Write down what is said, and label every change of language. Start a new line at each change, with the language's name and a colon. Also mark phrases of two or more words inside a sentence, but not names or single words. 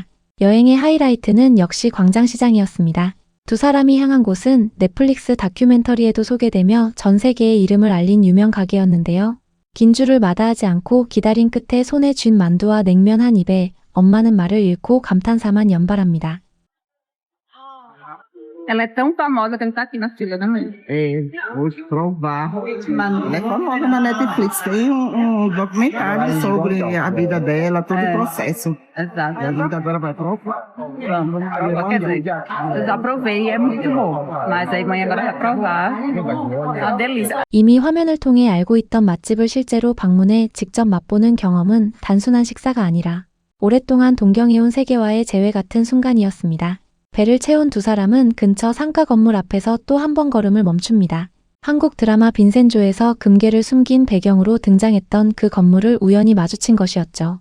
Korean: 여행의 하이라이트는 역시 광장시장이었습니다. 두 사람이 향한 곳은 넷플릭스 다큐멘터리에도 소개되며 전 세계에 이름을 알린 유명 가게였는데요. 긴 줄을 마다하지 않고 기다린 끝에 손에 쥔 만두와 냉면 한 입에 엄마는 말을 잃고 감탄사만 연발합니다.
Portuguese: Ela é tão famosa que não tá aqui na fila, né, mãe? É, vou provar. Ela é famosa na Netflix. Tem documentário sobre a vida dela, todo o processo. Exato. E a gente agora vai provar. Vamos provar. Quer dizer, eu já provei e é muito bom. Mas aí mãe agora vai provar. É uma delícia.
Korean: 이미 화면을 통해 알고 있던 맛집을 실제로 방문해 직접 맛보는 경험은 단순한 식사가 아니라 오랫동안 동경해온 세계와의 재회 같은 순간이었습니다. 배를 채운 두 사람은 근처 상가 건물 앞에서 또 한 번 걸음을 멈춥니다. 한국 드라마 빈센조에서 금괴를 숨긴 배경으로 등장했던 그 건물을 우연히 마주친 것이었죠.